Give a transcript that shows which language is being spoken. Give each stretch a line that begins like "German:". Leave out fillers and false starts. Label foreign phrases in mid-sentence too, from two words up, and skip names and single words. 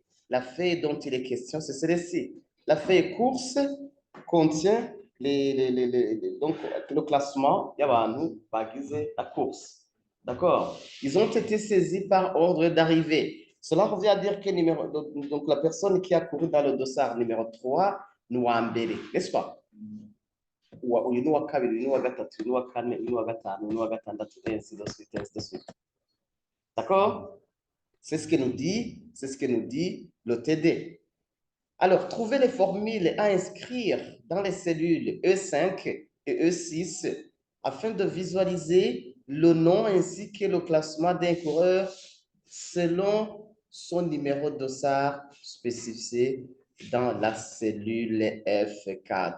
French: La feuille dont il est question, c'est celle-ci. La feuille course contient donc, le classement, il y a nous, la course. D'accord? Ils ont été saisis par ordre d'arrivée. Cela revient à dire que donc, la personne qui a couru dans le dossard numéro 3 nous a embellé, n'est-ce pas?
Kinyarwanda: Uyu ni uwa kabiri, uyu ni uwa gatatu, uyu ni uwa kane, uyu ni uwa gatanu, uyu ni uwa gatandatu,
French: ainsi de suite, ainsi de suite. D'accord? C'est ce que nous dit le TD. Alors, trouvez les formules à inscrire dans les cellules E5 et E6 afin de visualiser le nom ainsi que le classement d'un coureur selon son numéro de dossard spécifié dans la cellule F4.